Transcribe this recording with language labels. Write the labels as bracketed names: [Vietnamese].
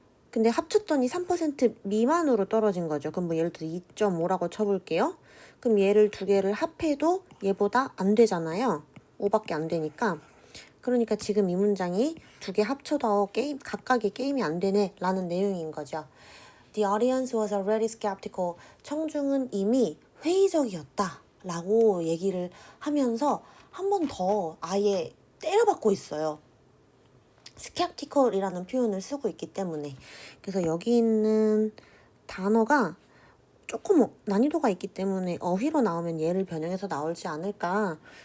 [Korean] 근데 합쳤더니 3% 미만으로 떨어진 거죠. 그럼 뭐 예를 들어 2.5라고 쳐볼게요. 그럼 얘를 두 개를 합해도 얘보다 안 되잖아요. 5밖에 안 되니까. 그러니까 지금 이 문장이 두 개 합쳐도 각각의 게임이 안 되네 라는 내용인 거죠. [English] The audience was already skeptical. [Korean] 청중은 이미 회의적이었다 라고 얘기를 하면서 한 번 더 아예 때려박고 있어요. skeptical이라는 표현을 쓰고 있기 때문에. 그래서 여기 있는 단어가 조금 난이도가 있기 때문에 어휘로 나오면 얘를 변형해서 나올지 않을까.